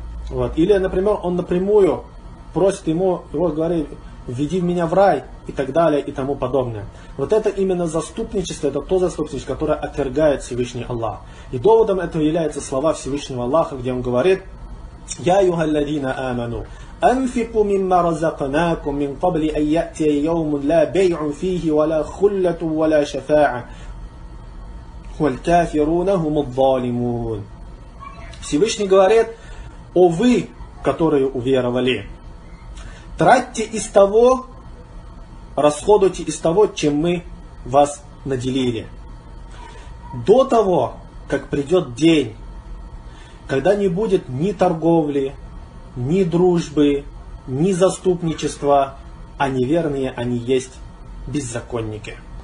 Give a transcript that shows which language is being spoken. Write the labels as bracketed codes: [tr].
[ru] Вот. Или, например, он напрямую просит ему, вот говори, введи меня в рай и так далее и тому подобное. Вот это именно заступничество, это то заступничество, которое отвергает Всевышний Аллах. И доводом этого являются слова Всевышнего Аллаха, где он говорит, [ar] «Я юга ладина аману». أنفقوا مما رزقناكم من قبل أن يأتي يوم لا بيع فيه ولا خلة ولا شفاعة والكافرون هم الظالمون. [ru] Всевышний говорит, о вы, которые уверовали, тратьте из того, расходуйте из того, чем мы вас наделили. До того, как придет день, когда не будет ни торговли, ни дружбы, ни заступничества, а неверные они есть беззаконники.